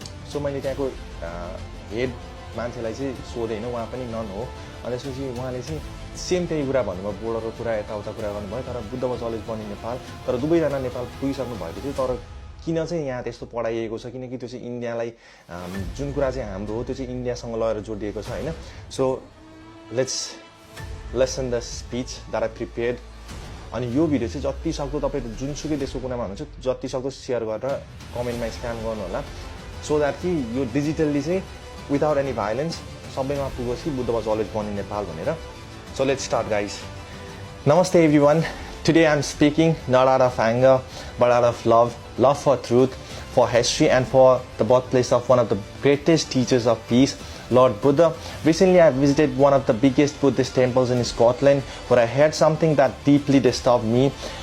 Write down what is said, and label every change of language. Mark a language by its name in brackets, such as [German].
[Nepali] So मैले त्यहाँको head मान्छेलाई चाहिँ सोधेँ होइन, उहाँ पनि नन हो। अनि त्यसपछि उहाँले चाहिँ सेम त्यही कुरा भन्नुभयो, बोर्डरको कुरा यताउता कुरा गर्नुभयो। तर Buddha [English] was always born in Nepal, [Nepali] तर दुवैजना नेपाल पुगिसक्नु भएको थियो। तर किन चाहिँ यहाँ त्यस्तो पढाइएको छ, किनकि त्यो चाहिँ इन्डियालाई जुन कुरा चाहिँ हाम्रो हो त्यो चाहिँ इन्डियासँग लगेर जोडिएको छ होइन। [English] So let's listen the speech that I prepared. [Nepali] अनि यो भिडियो चाहिँ जति सक्दो तपाईँ जुनसुकै देशको कुनामा हुनुहुन्छ जति सक्दो सेयर गरेर कमेन्टमा स्प्याम गर्नु होला, [English] so that [Nepali] कि यो डिजिटल्ली चाहिँ [English] without any violence [Nepali] सबैमा पुगोस् कि Buddha [English] was always born in Nepal [Nepali] भनेर। [English] So let's start guys. Namaste everyone. Today I'm speaking not out of anger but out of love for truth, for history and for the birthplace of one of the greatest teachers of peace, Lord Buddha. Recently I visited one of the biggest Buddhist temples in Scotland where I heard something that deeply disturbed me.